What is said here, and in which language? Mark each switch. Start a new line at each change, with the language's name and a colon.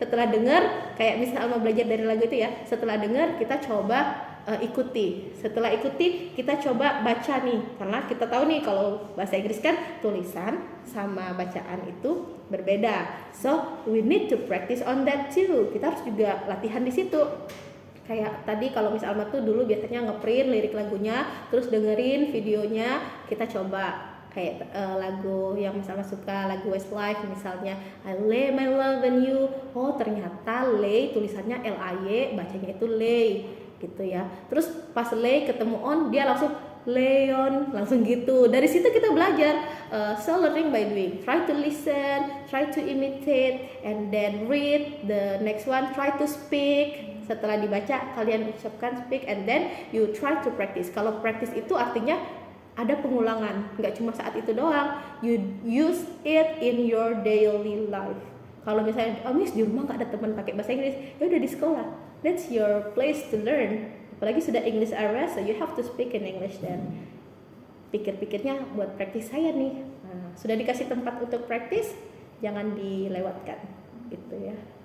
Indonesian: Setelah dengar, kayak misalnya Alma belajar dari lagu itu ya, setelah dengar kita coba ikuti. Setelah ikuti kita coba baca nih, karena kita tahu nih kalau bahasa Inggris kan tulisan sama bacaan itu berbeda.
English: So we need to practice on that too.
Indonesian: Kita harus juga latihan di situ. Kayak tadi kalau Miss Alma tuh dulu biasanya ngeprint lirik lagunya, terus dengerin videonya, kita coba kayak lagu yang misalnya suka lagu Westlife misalnya I lay my love on you, oh ternyata lay tulisannya L-A-Y, bacanya itu lay gitu ya. Terus pas lay ketemu on dia langsung Leon, langsung gitu. Dari situ kita belajar.
English: So learning by doing. Try to listen, try to imitate, and then read. The next one, try to speak.
Indonesian: Setelah dibaca, kalian ucapkan
English: speak, and then you try to practice.
Indonesian: Kalau practice itu artinya ada pengulangan, nggak cuma saat itu doang.
English: You use it in your daily life.
Indonesian: Kalau misalnya, oh miss di rumah nggak ada teman pakai bahasa Inggris, ya udah di sekolah.
English: That's your place to learn.
Indonesian: Apalagi sudah
English: English area, so you have to speak in English then.
Indonesian: Pikir-pikirnya buat praktis saya nih. Nah, sudah dikasih tempat untuk praktis, jangan dilewatkan, gitu ya.